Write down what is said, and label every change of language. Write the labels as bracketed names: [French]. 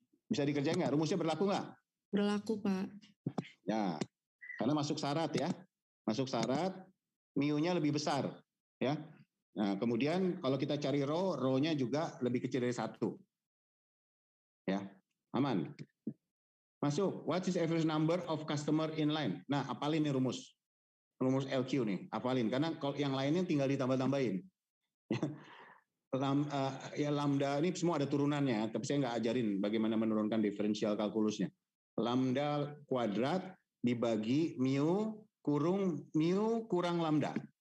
[Indonesian] Bisa dikerjain nggak? Rumusnya berlaku nggak? Berlaku, Pak. Ya, karena masuk syarat ya. Masuk syarat, mu-nya lebih besar. Ya. Nah, kemudian kalau kita cari row-nya juga lebih kecil dari 1. Ya, aman. [English] Masuk, what is average number of customer inline? [Indonesian] Nah, apalin nih rumus. Rumus LQ nih, apalin. Karena kalau yang lainnya tinggal ditambah-tambahin. Ya lambda ini semua ada turunannya, tapi saya nggak ajarin bagaimana menurunkan diferensial kalkulusnya. Lambda kuadrat dibagi mu kurang lambda.